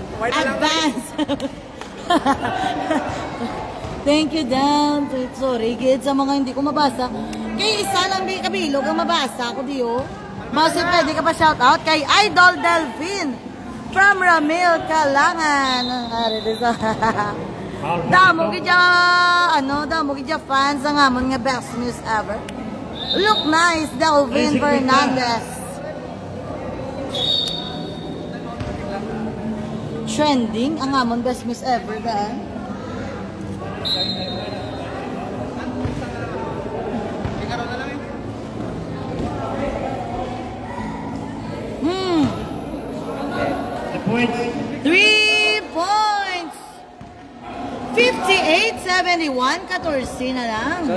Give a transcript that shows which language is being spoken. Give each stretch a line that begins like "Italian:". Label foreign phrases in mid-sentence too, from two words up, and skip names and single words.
English: Advance. Thank you, Dan. Sorry, kids,
Hiligaynon: sa mga hindi ko mabasa. Kay isa lang di kabilog ang mabasa ko, di oh. Basta pwede ka pa shoutout kay Idol Delphine from Ramil, Kalangan. Damo gidya fans ang amon nga
English: best news ever. Look nice, Delphine Fernandez.
Hiligaynon: Trending ang amon
English: best news ever
Hiligaynon: daan.
English: Points.
Hiligaynon: 3 points. 58-71, 14 na lang.